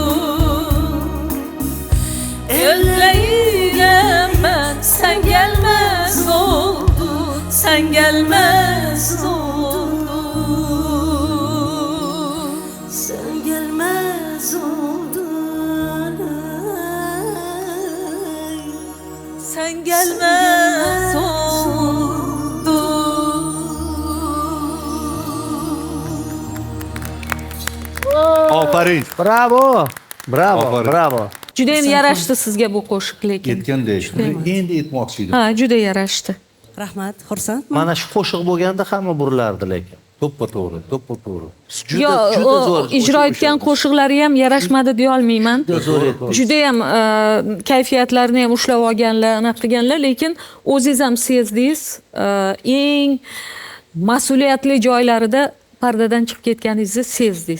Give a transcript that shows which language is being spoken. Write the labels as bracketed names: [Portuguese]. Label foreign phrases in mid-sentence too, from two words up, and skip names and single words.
[Turkish] Elleyim ben, sen gelmez oldun, sen gelmez oldun, sen gelmez oldun, sen gelmez [Uzbek] Ofarin. Bravo. Bravo, Aferin. bravo. Juda ham yarashdi sizga bu qo'shiq lekin. Yetgandek. Endi aytmoqchi edim. Ha, juda yarashdi. Rahmat, xursandman. Mana shu qo'shiq bo'lganda hamma burilardi lekin. To'ppa to'g'ri, to'ppa to'g'ri. Yo, ijro etgan qo'shiqlari ham yarashmadi deya olmayman. Juda ham kayfiyatlarini ham ushlab olganlar, anaqa qilganlar, lekin o'zingiz ham sezdingiz, eng mas'uliyatli joylarida pardadan chiqib ketganingizni sezdingiz.